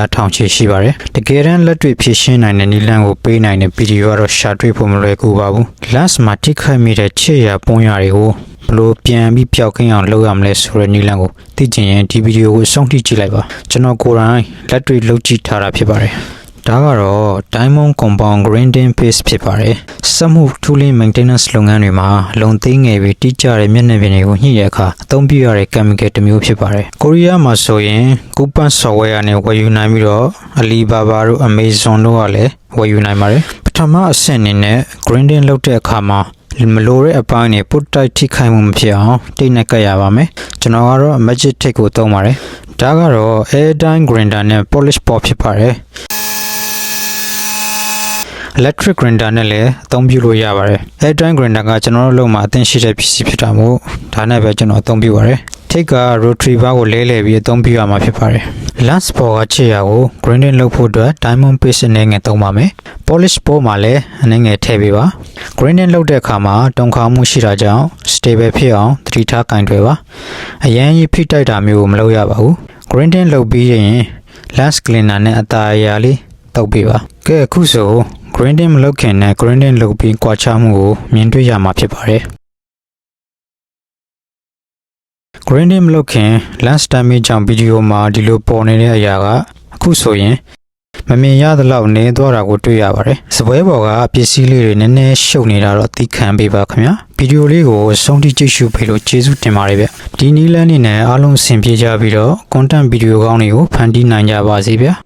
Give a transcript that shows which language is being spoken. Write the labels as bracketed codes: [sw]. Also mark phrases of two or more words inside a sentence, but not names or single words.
[my] ထောင်ချေရှိပါတယ်တကယ်တမ်းလက်တွေ့ဖြေရှင်းနိုင်တဲ့နည်းလမ်းကိုပေးနိုင်တဲ့ဗီဒီယိုကတော့ရှာတွေ့ဖို့မလွယ်ကူပါဘူး lens မှာထိခိုက်မိတဲ့ခြေရာပုံရတွေကိုဘလို့ပြန်ပြီးပျောက်ကင်းအောင်လုပ်ရ မလဲဆိုတဲ့နည်းလမ်းကိုသိချင်ရင်ဒီဗီဒီယိုကိုအဆုံးထိကြည့်လိုက်ပါကျွန်တော်ကိုယ်တိုင်လက်တွေ့လုပ်ကြည့်ထားတာဖြစ်ပါတယ်ဒါကတော့ Diamond Compound Grinding Paste ဖြစ်ပါတယ် စက်မှု [en] tooling maintenance [my] လုပ်ငန်းတွေမှာလုံသိငယ်ပြီးတိကျတဲ့မျက်နှာပြင်တွေကိုညှိတဲ့အခါအသုံးပြုရတဲ့ chemical တစ်မျိုးဖြစ်ပါတယ်ကိုရီးယားမှာဆိုရင် Coupon software ကနေဝယ်ယူနိုင်ပြီးတော့ Alibaba တို့ Amazon တို့ကလည်းဝယ်ယူနိုင်ပါတယ်ပထမအဆင့်အနေနဲ့ grinding လုပ်တဲ့အခါမှာမလိုတဲ့အပိုင်းတွေပုတ်တိုက်ထိခိုက်မှုမဖြစ်အောင်တိတ်နဲ့ကပ်ရပါမယ်ကျွန်တော်ကတော့ Magic Tape ကိုသုံးပါတယ်ဒါကတော့ [en] Airdyne grinder [my] နဲ့ [en] polish board [my] ဖြစ်ပါတယ် [en] electric grinder [my] နဲ့လည်းအသုံးပြုလို့ရပါတယ် [en] Airdyne grinder [my] ကကျွန်တော်တို့လုံးမှာအသင့်ရှိတဲ့ပစ္စည်းဖြစ်တာမို့ဒါနဲ့ပဲကျွန်တော်အသုံးပြုပါတယ်ထိတ်က [en] rotary bar [my] ကိုလဲလှယ်ပြီးအသုံးပြုရမှာဖြစ်ပါတယ် [en] lens board [my] ကခြေရာကို grinding လုပ်ဖို့အတွက် [en] diamond paste [my] အနေငယ်သုံးပါမယ် [en] polish board [my] မှာလည်းအနေငယ်ထည့်ပေးပါ grinding လုပ်တဲ့အခါမှာတုန်ခါမှုရှိတာကြောင့် stable ဖြစ်အောင်သတိထားကင်တွယ်ပါအရန်ကြီးဖိတိုက်တာမျိုးကိုမလုပ်ရပါဘူး grinding လုပ်ပြီးရင် [en] lens cleaner [my] နဲ့အသားအရာလေးတုပ်ပေးပါကဲအခုဆို grinding မလုပ်ခင်နဲ့ grinding လုပ်ပြီးကွာခြားမှုကိုမြင်တွေ့ရမှာဖြစ်ပါတယ် grinding မလုပ်ခင် [en] lens damage [my] ကြောင့်ဗီဒီယိုမှာဒီလိုပေါ်နေတဲ့အရာကအခုဆိုရင်မမြင်ရသလောက်နေသွားတာကိုတွေ့ရပါတယ်စပွဲပေါ်ကပစ္စည်းလေးတွေနည်းနည်းရှုပ်နေတာတော့သိခံပေးပါခင်ဗျာဗီဒီယိုလေးကိုဆုံးထိကြည့်ရှုပေးလို့ကျေးဇူးတင်ပါတယ်ဗျဒီနည်းလမ်းလေးနဲ့အားလုံးအဆင်ပြေကြပြီးတော့ content ဗီဒီယိုကောင်းတွေကိုဖန်တီးနိုင်ကြပါစေဗျာ